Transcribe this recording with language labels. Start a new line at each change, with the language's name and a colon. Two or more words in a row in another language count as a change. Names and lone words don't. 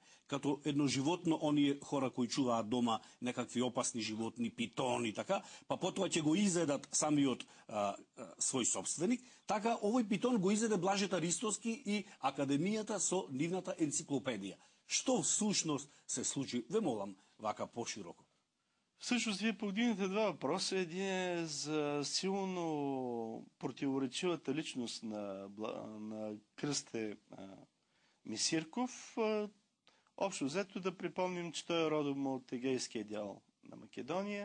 Macedonian: Като едно животно, оние хора кои чуваат дома некакви опасни животни, питони, така, па потоа ќе го изедат самиот свој собственик, така овој питон го изеде Блажета Ристовски и Академијата со нивната енциклопедија. Што всушност се случи? Ве молам вака пошироко.
Bulgarian: Всъщност, вие повдигнете два въпроса. Един е за силно противоречивата личност на Кръсте Мисирков. Общо взето да припомним, че той е родом от егейския дял на Македония.